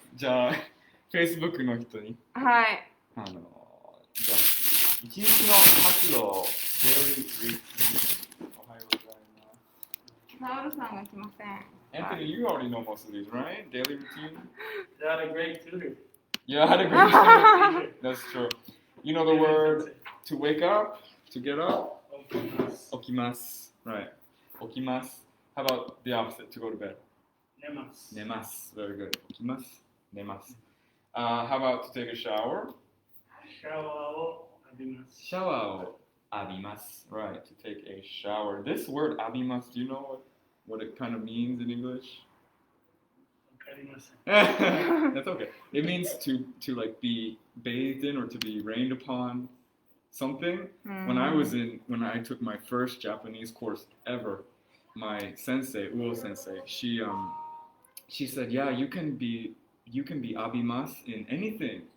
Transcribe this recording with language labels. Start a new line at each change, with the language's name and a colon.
Japanese: じゃあ、Facebook の人に、はい。じゃあ、一日の活動、
English: Daily Routine。
Japanese: おはようございます。サウルさんが来ません。
English: Anthony, you already know most of these, right? Daily routine? You had a great tutor. Yeah, I had a great tutor. That's true. You know the word to wake up, to get up? Okimasu. Right. Okimasu. How about the opposite, to go to bed?
Japanese: Nemasu.
English: Nemasu. Very good. Okimasu. Nemasu. How about to take a shower?
Japanese: Showerを浴びます。 Showerを浴びます.
English: Right, to take a shower. This word 浴びます, do you know what it kind of means in English?
Japanese: わかりません。
English: That's okay. It means to like be bathed in or to be rained upon something. When I took my first Japanese course ever, my sensei, Uo sensei, she said, yeah, you can be abimas in anything.